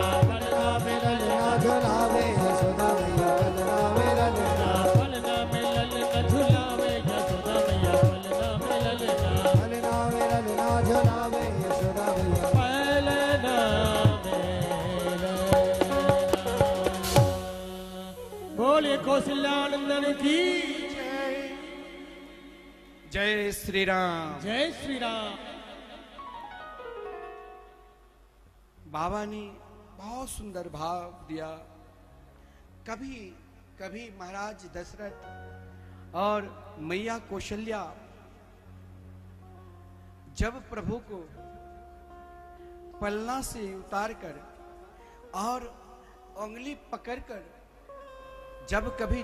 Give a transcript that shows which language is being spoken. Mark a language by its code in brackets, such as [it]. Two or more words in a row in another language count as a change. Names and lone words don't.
[hi] पलना में ललना झुलावे यशोदा मैया पलना में ललना। पलना में ललना झुलावे यशोदा मैया, पलना में ललना पलना में ललना झुलावे यशोदा मैया। पलना में ललना। बोले कौशल्यानंदन की जय श्री राम। जय श्री राम। बाबा ने बहुत सुंदर भाव दिया। कभी कभी महाराज दशरथ और मैया कौशल्या जब प्रभु को पलना से उतारकर और उंगली पकड़कर जब कभी